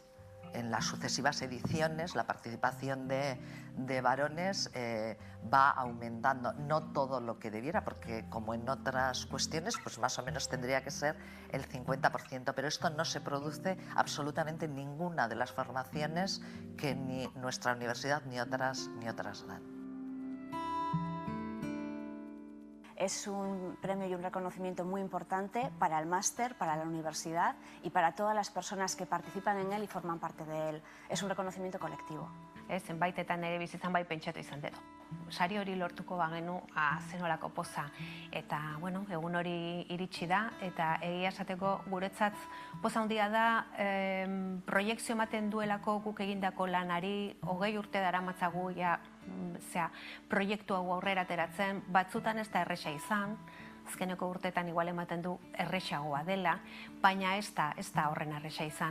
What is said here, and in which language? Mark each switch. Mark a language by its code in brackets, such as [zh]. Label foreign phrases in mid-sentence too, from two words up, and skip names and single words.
[es] En las sucesivas ediciones la participación de varones va aumentando, no todo lo que debiera, porque como en otras cuestiones, pues más o menos tendría que ser el 50%, pero esto no se produce absolutamente en ninguna de las formaciones que ni nuestra universidad ni otras dan. Es un premio y un reconocimiento muy importante para el máster, para la universidad y para todas las personas que participan en él y forman parte de él. Es un reconocimiento colectivo. [eu] Zenbaitetan ere bizitzan bai pentsatu izan dut. Sari hori lortuko bagenu zenolako poza. Eta, bueno, egun hori iritsi da, eta egia esateko guretzat poza handia da proiekzio ematen duelako guk egindako lanari 20 urte daramatzagu proiektu hau aurrera ateratzen, batzutan ez da erresa izan, azkeneko urteetan igual ematen du erresagoa dela, baina ez da horren erresa izan.